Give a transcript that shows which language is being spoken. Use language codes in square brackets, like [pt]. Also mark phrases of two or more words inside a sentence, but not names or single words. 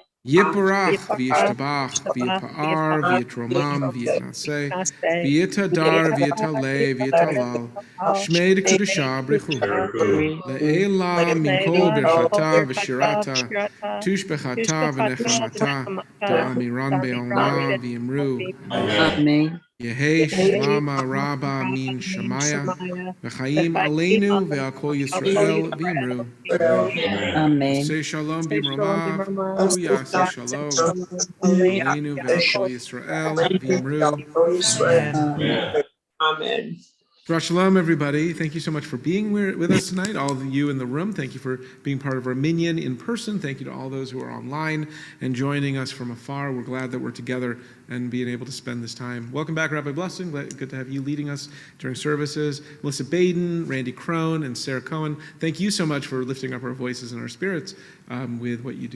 [arc] יתברך, וישתבח, ויתפאר, ויתרומם, ויתנשא, ויתהדר, ויתעלה, ויתהלל, שמיה דקודשא בריך הוא, לעילא מן כל ברכתא ושירתא, תשבחתא ונחמתא, דאמירן בעלמא ואמרו. אמן. יהא שלמא רבא מן שמיא, וחיים עלינו ועל כל ישראל ואמרו. Amen. [he] עושה שלום במרומיו, ויעשה שלום, עלינו ועל כל ישראל ואמרו. אמן. אמן. שלום, [en] everybody. Thank you so much for being with us tonight. All of you in the room, thank you for being part of our minyan in person. Thank you to all those who are online and joining us from afar. We're glad that we're together and being able to spend this time. Welcome back, Rabbi Blessing. Good to have you leading us during services. Melissa Baden, Randy Crone, and Sarah Cohen, thank you so much for lifting up our voices and our spirits with what you do.